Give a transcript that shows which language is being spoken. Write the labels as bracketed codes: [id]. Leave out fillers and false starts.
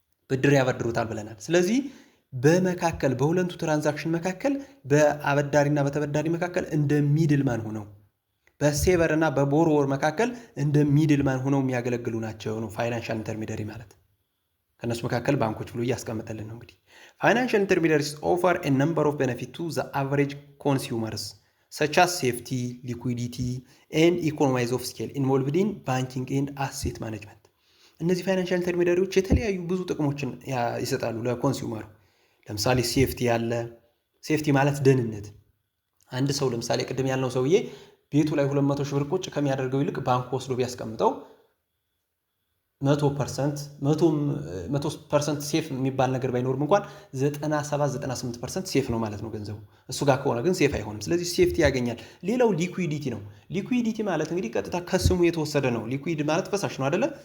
[am] ብድር ያበድሩታል ብለናል። ስለዚህ በመካከል በሁለቱ ትራንዛክሽን መካከል በአበዳሪና በተበዳሪ መካከል እንደ ሚድልማን ሆነው በሴቨር እና በቦሮወር መካከል እንደ ሚድልማን ሆነው የሚያገለግሉ ናቸው ነው ፋይናንሻል ኢንተርሚዲያሪ ማለት። ከነሱ መካከል ባንኮች ብሎ እያስቀመጠልን ነው። እንግዲህ [en] ፋይናንሻል ኢንተርሚዲያሪስ ኦፈር ኤ ነምበር ኦፍ ቤኔፊት ቱ ዘ አቨሬጅ ኮንሱመርስ such as safety, liquidity, and economies of scale involved in banking and asset management. [am] እነዚህ ፋይናንሻል ኢንተርሚዲያሪዎች የተለያዩ ብዙ ጥቅሞችን ይሰጣሉ ለኮንሱመሩ። ለምሳሌ ሴፍቲ ያለ፣ ሴፍቲ ማለት ደህንነት። አንድ ሰው ለምሳሌ ቅድም ያልነው ሰውዬ ቤቱ ላይ 200 ሺህ ብር ቁጭ ከሚያደርገው ይልቅ ባንክ ወስዶ ቢያስቀምጠው 100% ሴፍ የሚባል ነገር ባይኖርም እንኳን 97-98% ሴፍ ነው ማለት ነው ገንዘቡ። እሱ ጋር ከሆነ ግን ሴፍ አይሆንም። ስለዚህ ሴፍቲ ያገኛል። ሌላው ሊኩዊዲቲ ነው። ሊኩዊዲቲ ማለት እንግዲህ ቀጥታ ከስሙ የተወሰደ ነው። ሊኩዊድ ማለት ፈሳሽ ነው አይደለ?